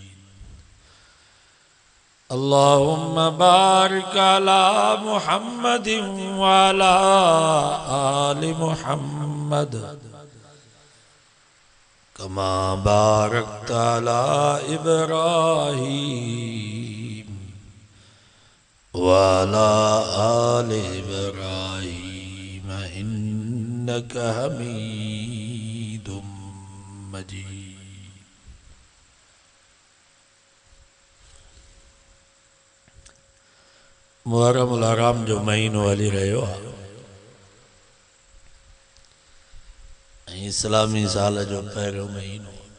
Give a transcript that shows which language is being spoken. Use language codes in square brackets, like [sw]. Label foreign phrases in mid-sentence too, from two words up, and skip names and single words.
[ar] اللهم بارك على محمد وعلى آل محمد كما باركت على إبراهيم وعلى آل إبراهيم إنك حميد مجيد. [sd] मुहर्रम उल हराम जो महीनो हली रहियो आहे इस्लामी साल जो पहिरियों महीनो।